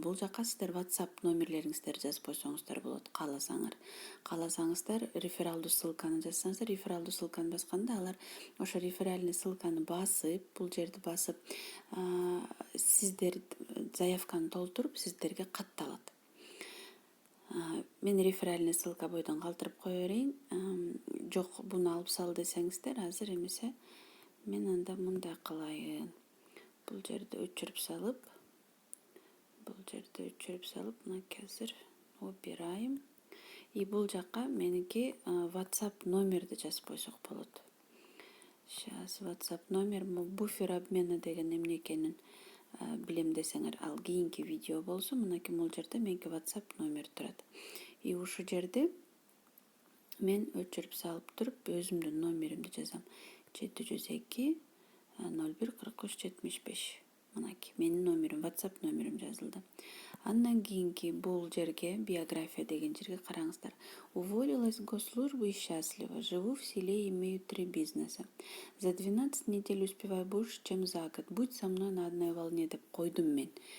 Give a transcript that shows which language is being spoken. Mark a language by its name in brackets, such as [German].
[Kyrgyz] Бул жака сиздер WhatsApp номерлериңиздерди жазып койсоңуздар болот, кааласаңыздар рефералдуу ссылканы жазсаңыздар, рефералдуу ссылканы басканда алар ошо реферальный ссылканы басып, бул жерди басып, сиздер заявканы толтуруп, сиздерге катталат. Мен реферальный ссылка бойдон калтырып кое берейин. Жок, буну алып сал десеңиздер, азыр эмесе мен анда мындай кылайын. Бул жерди өчүрүп салып, мынакей азыр убирайм. И бул жака меники WhatsApp номерди жазып койсок болот. Сейчас WhatsApp номер, буфер обмена деген эмне экенин билем десеңер, ал кийинки видео болсун. Мынакей могул жерде меники WhatsApp номер турат. И ушу жерде мен өчүрүп салып туруп өзүмдүн номеримди жазам. 702 01 43 75. Мынакей менин номерим, WhatsApp номерим жазылды. Андан кийинки бул жерге, биография деген жерге караңыздар. [Russian] Уволилась с госслужбы и счастлива. Живу в селе, имею 3 бизнеса. За 12 недель успеваю больше, чем за год. Будь со мной на одной волне [Kyrgyz] деп койдум мен.